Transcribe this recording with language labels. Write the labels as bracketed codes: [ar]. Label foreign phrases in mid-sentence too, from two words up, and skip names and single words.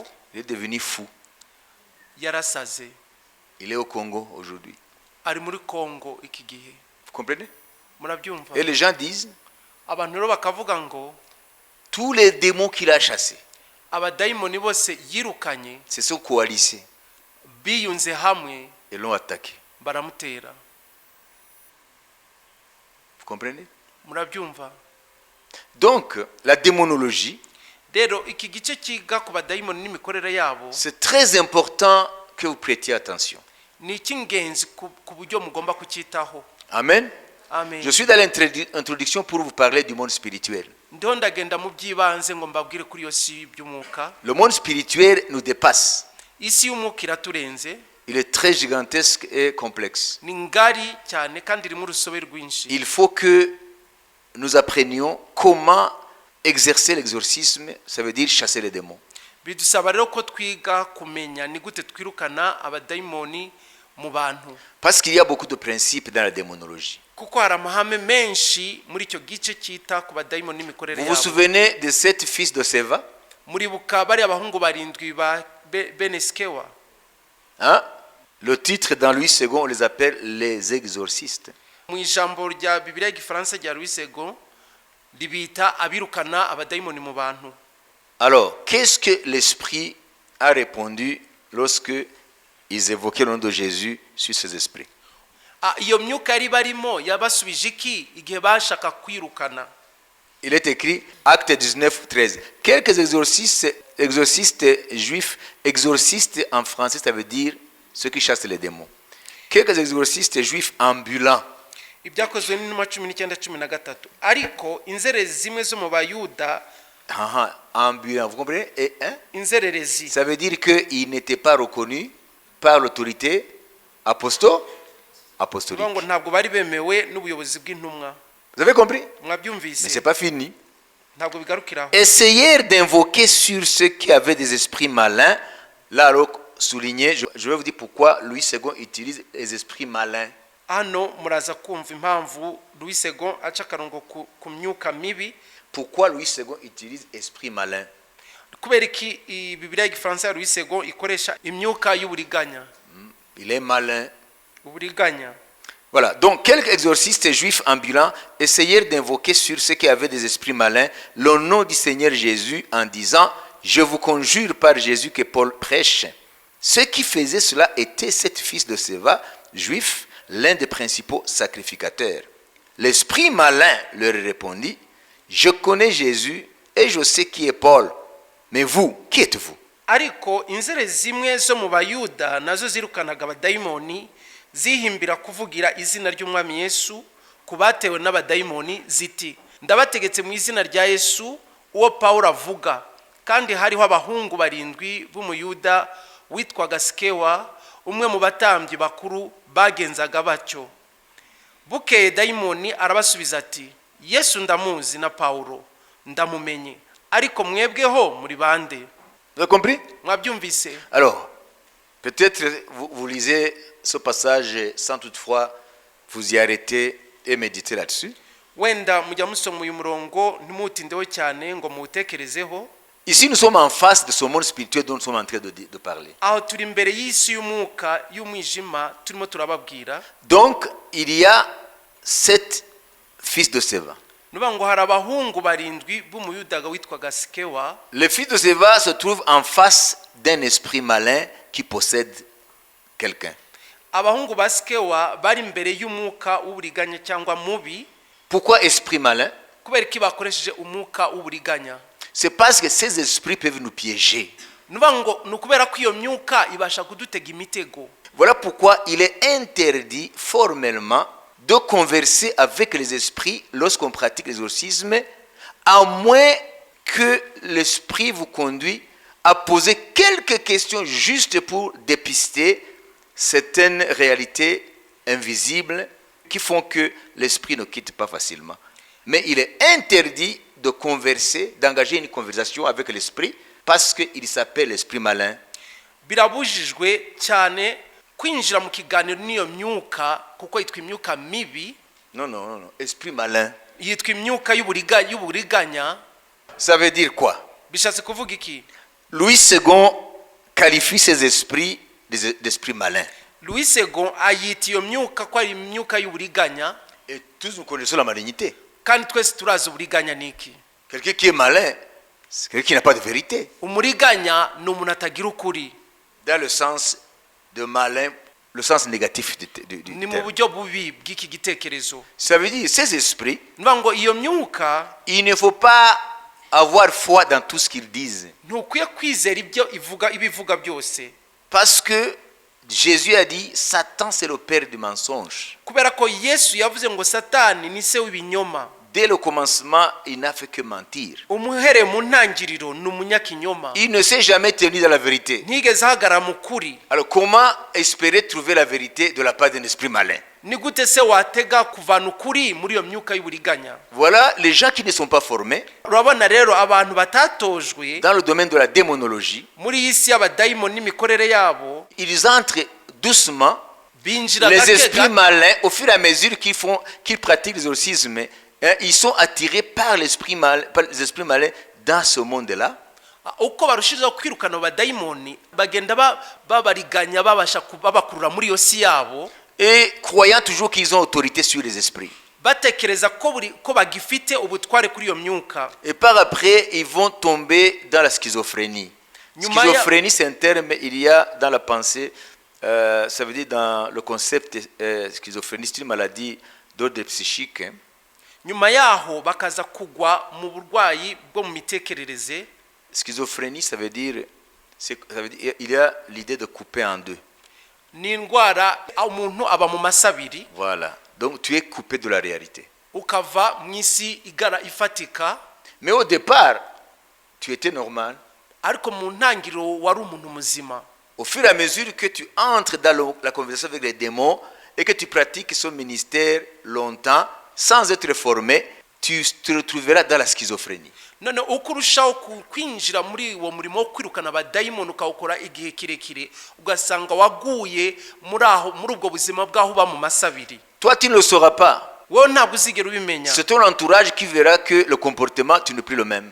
[fr] il est devenu fou. [rw] yarasaze. [fr] Il est au Congo aujourd'hui. [rw] Ari muri Congo iki gihe. [fr] Vous comprenez? [rw] Murabyumva? [fr] Et les gens disent, [rw] Abantu rero bakavuga ngo [fr] tous les démons qu'il a chassés, [rw] abadayimoni bose yirukanye [fr] se sont coalisés [rw] biyunze hamwe [fr] et l'ont attaqué. [rw] baramutera. [fr] Vous comprenez? [rw] Murabyumva? [fr] Donc, la démonologie, [rw] Rero iki gice kiga ku badayimoni n'imikorere yabo [fr] c'est très important que vous prêtiez attention. [rw] ni icy'ingenzi ku buryo mugomba kucyitaho. Amen. Amen. [fr] Je suis dans l'introduction pour vous parler du monde spirituel. [rw] Ndiho ndagenda mu by'ibanze ngo mbabwire kuri iyo si by'umwuka. [fr] Le monde spirituel nous dépasse. [rw] Isi y'umwuka iraturenze. [fr] Il est très gigantesque et complexe. [rw] Ni ngari cyane kandi irimo urusobe rwinshi. [fr] Il faut que nous apprenions comment exercer l'exorcisme, ça veut dire chasser les démons. [rw] Bidusaba rero ko twiga kumenya ni gute twirukana abadayimoni mu bantu. [fr] Parce qu'il y a beaucoup de principes dans la démonologie. [rw] Kuko hari amahame menshi muri icyo gice cyita ku badayimoni n'imikorere [fr] Vous vous [rw] yabo. [fr] souvenez de 7 fils de Séva? [rw] Muribuka bari abahungu barindwi ba Beneskewa. [fr] Hein? Le titre dans Louis II, on les appelle les exorcistes. [rw] Mu ijambo rya Bibiliya y'Igifaransa rya Louis II ribita abirukana abadayimoni mu bantu. [fr] Alors, qu'est-ce que l'Esprit a répondu lorsque ils évoquaient le nom de Jésus sur ces esprits? [rw] Iyo myuka yari barimo yabasubije iki igihe bashaka kwirukana? [fr] Il est écrit, Acte 19, 13. Quelques exorcistes juifs, exorcistes en français, ça veut dire ceux qui chassent les démons. Quelques exorcistes juifs ambulants. [rw] Ibyakozwe n'intumwa 19:13. Ariko inzererezi zimwe zo mu Bayuda, [fr] Ambulants, vous comprenez? Et, hein? [rw] inzererezi, [fr] Ça veut dire qu'ils n'étaient pas reconnus par l'autorité apostolique. [rw] ngo ntabwo bari bemewe n'ubuyobozi bw'intumwa. [fr] Vous avez compris? Mais [rw] Mwabyumvise? [fr] ce n'est pas fini. [rw] Ntabwo bigarukiraho. [fr] Essayèrent d'invoquer sur ceux qui avaient des esprits malins. Là, alors, souligner, je vais vous dire pourquoi Louis II utilise les esprits malins. [rw] Hano muraza kumva impamvu Louis II aca akarongo ku myuka mibi. [fr] Pourquoi Louis II utilise esprit malin? [rw] Kubera iki Bibiliya y'Igifaransa ya Louis II ikoresha imyuka y'uburiganya? [fr] Il est malin. [rw] Uburiganya. [fr] Voilà, donc quelques exorcistes juifs ambulants essayèrent d'invoquer sur ceux qui avaient des esprits malins le nom du Seigneur Jésus en disant « Je vous conjure par Jésus que Paul prêche ». Ceux qui faisaient cela étaient 7 fils de Séva, juifs, l'un des principaux sacrificateurs. L'esprit malin leur répondit « Je connais Jésus et je sais qui est Paul, mais vous, qui êtes-vous » [rw] Ariko inzererezi zimwe zo mu Bayuda nazo zirukanaga abadayimoni zihimbira kuvugira izina ry'umwami Yesu kubatewe n'abadayimoni ziti ndabategetse mu izina rya Yesu uwo Paulo avuga. Kandi hariho abahungu barindwi b'umuyuda witwaga Skewa, umwe mu batambyi bakuru bagenzaga batyo. Bukeye dayimoni arabasubiza ati Yesu ndamuzi na Paulo ndamumenye, ariko mwebweho muri bande? [fr] Vous avez compris? [rw] Mwabyumvise? [fr] Alors, peut-être vous lisez ce passage sans toutefois vous y arrêter et méditer là-dessus. [rw] Wenda mujya musoma uyu murongo ntimutindeho cyane ngo mutekerezeho. [fr] Ici, nous sommes en face de ce monde spirituel dont nous sommes en train de parler. [rw] Aho turi imbere y'isi y'umwuka y'umwijima turimo turababwira. [fr] Donc, il y a 7 fils de Séva. [rw] Nuba ngo hari abahungu barindwi b'umuyudaga witwaga Skewa. [fr] Les fils de Séva se trouvent en face d'un esprit malin qui possède quelqu'un. [rw] Abahungu ba Skewa bari imbere y'umwuka w'uburiganya cyangwa mubi. [fr] Pourquoi esprit malin? [rw] Kubera iki bakoresheje umwuka w'uburiganya? [fr] C'est parce que ces esprits peuvent nous piéger. [rw] Nuba ngo nukubera ko iyo myuka ibasha kudutega imitego. [fr] Voilà pourquoi il est interdit formellement de converser avec les esprits lorsqu'on pratique l'exorcisme, à moins que l'esprit vous conduise à poser quelques questions juste pour dépister certaines réalités invisibles qui font que l'esprit ne quitte pas facilement. Mais il est interdit de converser, d'engager une conversation avec l'esprit parce qu'il s'appelle l'esprit malin. [rw] birabujijwe cyane kwinjira mu kiganiro n'iyo myuka kuko yitwa imyuka mibi. [fr] Non, esprit malin. [rw] Yitwa imyuka y'uburiganya. [fr] Ça veut dire quoi? [rw] Bishatse kuvuga iki? [fr] Louis II qualifie ces esprits d'esprits malins. [rw] Louis II ayita iyo myuka ko ari imyuka y'uburiganya. [fr] Et tous nous connaissons la malignité. [rw] Kandi twese turazi uburiganya niki. [fr] Quelqu'un qui est malin, c'est quelqu'un qui n'a pas de vérité. [rw] Umuriganya ni umuntu atagira ukuri. [fr] Dans le sens de malin, le sens négatif du [rw] Ni mu [fr] terme. [rw] buryo bubi bw'iki gitekerezo. [fr] Ça veut dire, ces esprits, [rw] Niba ngo iyo myuka [fr] il ne faut pas avoir foi dans tout ce qu'ils disent. [rw] ntukwiye kwizera ibivuga byose. [fr] Parce que Jésus a dit, Satan c'est le père du mensonge. [rw] Kubera ko Yesu yavuze ngo Satani ni se w'ibinyoma. [fr] Dès le commencement, il n'a fait que mentir. [rw] Umuhere mu ntangiriro ni umunyakinyoma. [fr] Il ne s'est jamais tenu dans la vérité. [rw] Ntigeze ahagarara mu kuri. [fr] Alors comment espérer trouver la vérité de la part d'un esprit malin? [rw] Ni gute se watega kuvana ukuri muri iyo myuka y'uburiganya? [fr] Voilà les gens qui ne sont pas formés [rw] Urabona rero abantu batatojwe [fr] dans le domaine de la démonologie. [rw] muri iyi si y'abadayimoni n'imikorere yabo, [fr] Ils entrent doucement. [rw] binjira [fr] Les [rw] gake [fr] esprits [rw] gake. [fr] malins, au fur et à mesure qu'ils pratiquent l'exorcisme, ils sont attirés par les esprits malins dans ce monde-là. [rw] Uko barushirizaho kwirukana abadayimoni bagenda babariganya babakurura muri iyo si yabo, [fr] Et croyant toujours qu'ils ont autorité sur les esprits. [rw] batekereza ko bagifite ubutware kuri iyo myuka. [fr] Et par après, ils vont tomber dans la schizophrénie. [rw] Nyuma [fr] Schizophrénie, c'est un terme, il y a dans la pensée, ça veut dire dans le concept schizophrénie, c'est une maladie d'ordre psychique. Hein. [rw] Nyuma yaho bakaza kugwa mu burwayi bwo mu mitekerereze. [fr] Schizophrénie, ça veut dire il y a l'idée de couper en deux. [rw] Ni indwara umuntu aba mu masabiri. [fr] Voilà. Donc tu es coupé de la réalité. [rw] Ukava mu isi ifatika. [fr] Mais au départ, tu étais normal. [rw] Ariko mu ntangiriro wari umuntu muzima. [fr] Au fur et à mesure que tu entres dans la conversation avec les démons et que tu pratiques son ministère longtemps, sans être formé, tu te retrouveras dans la schizophrénie. [rw] None uko urushaho kwinjira muri uwo murimo wo kwirukana abadayimoni ukawukora igihe kirekire, ugasanga waguye muri ubwo buzima bwaho uba mu masabiri. [fr] Toi, tu ne le sauras pas. [rw] Wowe ntabwo uzigera ubimenya. [fr] C'est ton entourage qui verra que le comportement, tu n'es plus le même.